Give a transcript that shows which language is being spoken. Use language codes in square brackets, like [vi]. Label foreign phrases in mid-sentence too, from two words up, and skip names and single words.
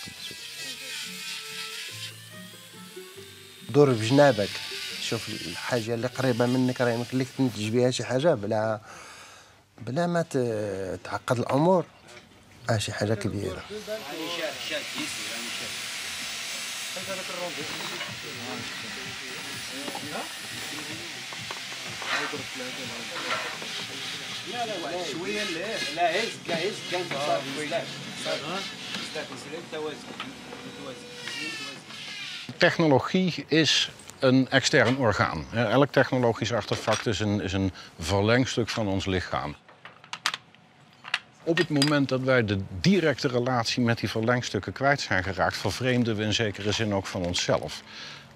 [ar] دور بجنابك شوف الحاجة اللي قريبة منك راه يمكن لك تنتج بها شي حاجة بلا ما تعقد الأمور شي حاجة كبيرة. لا شويه لا هز كان [nl] Technologie is een extern orgaan. Elk technologisch artefact is een verlengstuk van ons lichaam. Op het moment dat wij de directe relatie met die verlengstukken kwijt zijn geraakt, vervreemden we in zekere zin ook van onszelf.